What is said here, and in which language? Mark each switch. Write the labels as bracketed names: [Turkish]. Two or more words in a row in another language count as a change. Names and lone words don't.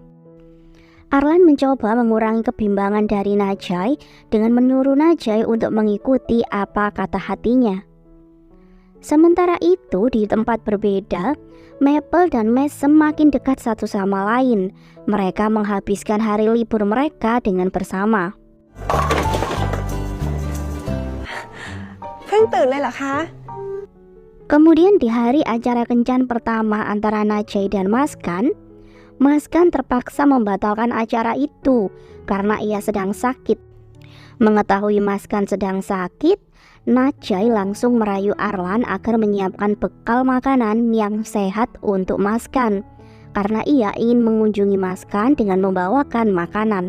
[Indonesian] Arlan mencoba mengurangi kebimbangan dari Najee dengan menyuruh Najee untuk mengikuti apa kata hatinya. Sementara itu di tempat berbeda, Maple dan Max semakin dekat satu sama lain. Mereka menghabiskan hari libur mereka dengan bersama. [Thai] เพิ่งตื่นเลยเหรอคะ [Indonesian] Kemudian di hari acara kencan pertama antara Najai dan Maskan terpaksa membatalkan acara itu karena ia sedang sakit. Mengetahui Maskan sedang sakit, Najai langsung merayu Arlan agar menyiapkan bekal makanan yang sehat untuk Maskan, karena ia ingin mengunjungi Maskan dengan membawakan makanan.